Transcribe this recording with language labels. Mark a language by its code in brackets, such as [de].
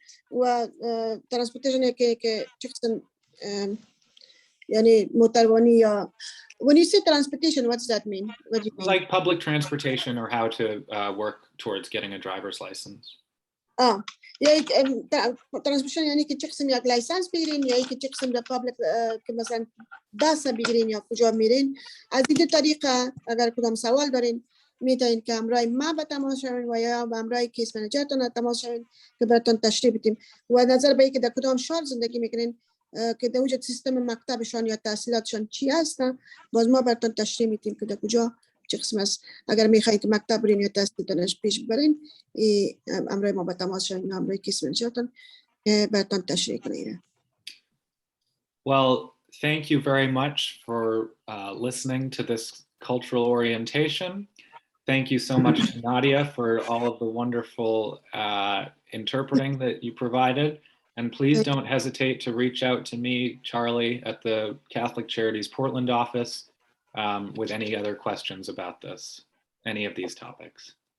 [fa] و transportation که چقدر یعنی موتروانی یا [en] when you say transportation, what does that mean? What do you mean? Like public transportation or how to work towards getting a driver's license. [fa] یا ترانسپورتیشن یعنی که چه قسم یک لایسنس بگیرین یا که چه قسم در پابلیک که مثلا دست بگیرین یا کجا میرین. از این دو طریقه اگر کدام سوال دارین میتونین که همراه ما به تماس شوین و یا به همراه کیس منیجرتون تماس شوین که براتون تشریح بدیم. و نظر به اینکه در کدام شهر زندگی میکنین که در وجود سیستم مکتبشان یا تحصیلاتشان چی هستن، باز ما براتون تشریح میدیم که در کجا چه قسم است. اگر میخواین که مکتب برین یا تحصیلاتش پیش برین، امرای ما به تماس شوین، امرای کیس منیجرتون براتون تشریح کنید. [en] Well, thank you very much for listening to this cultural orientation. Thank you so much to Nadia for all of the wonderful interpreting that you provided. And please don't hesitate to reach out to me, Charlie, at the Catholic Charities Portland office with any other questions about this, any of these topics.